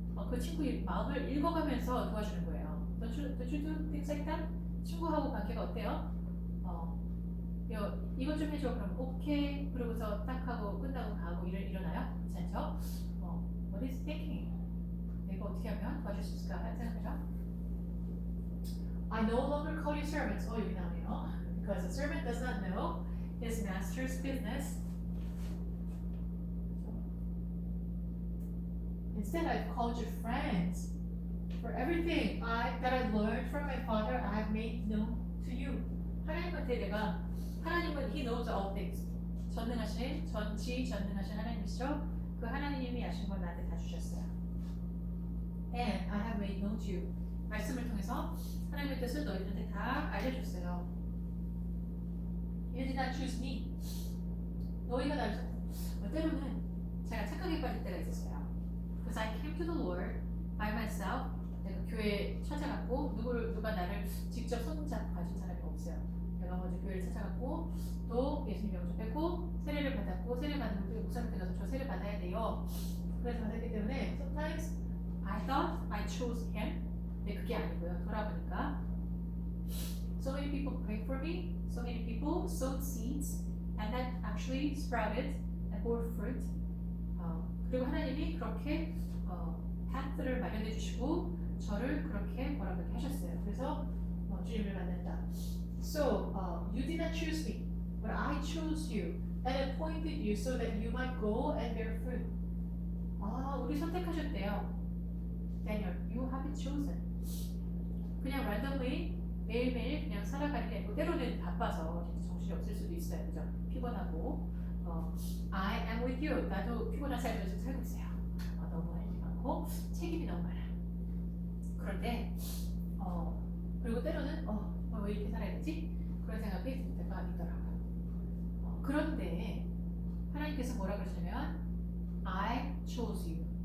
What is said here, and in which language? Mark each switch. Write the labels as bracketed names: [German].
[Korean] 그 친구의 마음을 읽어가면서 도와주는 거예요. [English] Don't you do things like that? [Korean] 친구하고 관계가 어때요? 이것 좀 해줘. 그럼 오케이. 그러고서 딱 하고 끝나고 가고 일어나요? 그렇지 않죠? [English] What is thinking? [Korean] 내가 어떻게 하면 도와줄 수 있을까? 생각해죠. [English] I no longer call you servants. [Korean] 여기 나오네요. [English] Because a servant does not know his master's business. Instead, I've called you friends. For everything that I learned from my father, I have made known to you. [Korean] 하나님한테 내가 하나님은 [English] He knows all things. [Korean] 전능하신 하나님이시죠. 그 하나님이 아신 걸 나한테 다 주셨어요. [English] And I have made known to you. [Korean] 말씀을 통해서 하나님의 뜻을 너희들한테 다 알려줬어요. [English] You did not choose me. [Korean] 너희가 나를 때로는 제가 착각에 빠질 때가 있었어요. [English] Because I came to the Lord by myself. [Korean] 내가 교회에 찾아갔고 누가 나를 직접 손잡고 가진 사람이 없어요. 내가 먼저 교회를 찾아갔고 또 예수님 영접했고 세례를 받았고 세례 받는 그 목사님한테 가서 저 세례 받아야 돼요. 그래서 받았기 때문에 [English] sometimes I thought I chose him. [Korean] 근데 그게 아니고요. 돌아보니까 [English] so many people prayed for me. So many people sowed seeds and that actually sprouted and bore fruit. [Korean] 그리고 하나님이 그렇게 path를 마련해 주시고 저를 그렇게 뭐라고 하셨어요. 그래서 주님을 만난다. [English] So you did not choose me, but I chose you and appointed you so that you might go and bear fruit. [Korean] 우리 선택하셨대요. [English] Daniel, you have been chosen. [Korean] 그냥 randomly 매일매일 그냥 살아가는 게 아니고 때로는 바빠서 진짜 정신이 없을 수도 있어요. 그죠? 피곤하고 [English] I am with you. [Korean] 나도 피곤한 삶을 좀 살고 있어요. 너무 할 일이 많고 책임이 너무 많아. 그런데 그리고 때로는 왜 이렇게 살아야 되지? 그런 생각이 들 때가 있더라고요. 그런데 하나님께서 뭐라 그러시냐면 [English] I chose you.